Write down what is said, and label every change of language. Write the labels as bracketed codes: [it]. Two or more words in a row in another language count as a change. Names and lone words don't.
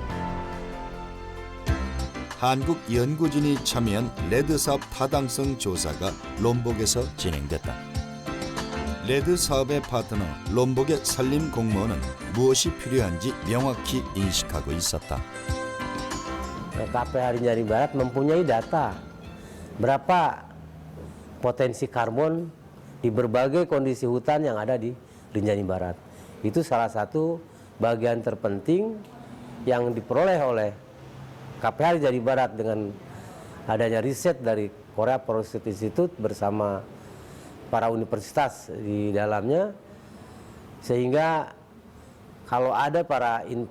[ko] 한국 연구진이 참여한 레드 사업 타당성 조사가 롬복에서 진행됐다. 레드 사업의 파트너 롬복의 산림 공무원은 무엇이 필요한지 명확히 인식하고 있었다. [id] KPH Rinjani Barat mempunyai data berapa potensi karbon di berbagai kondisi hutan yang ada di Rinjani Barat. Itu salah satu bagian terpenting yang diperoleh oleh KPH Rinjani Barat dengan adanya riset dari Korea Forest Institute bersama para universitas di dalamnya, sehingga kalau ada para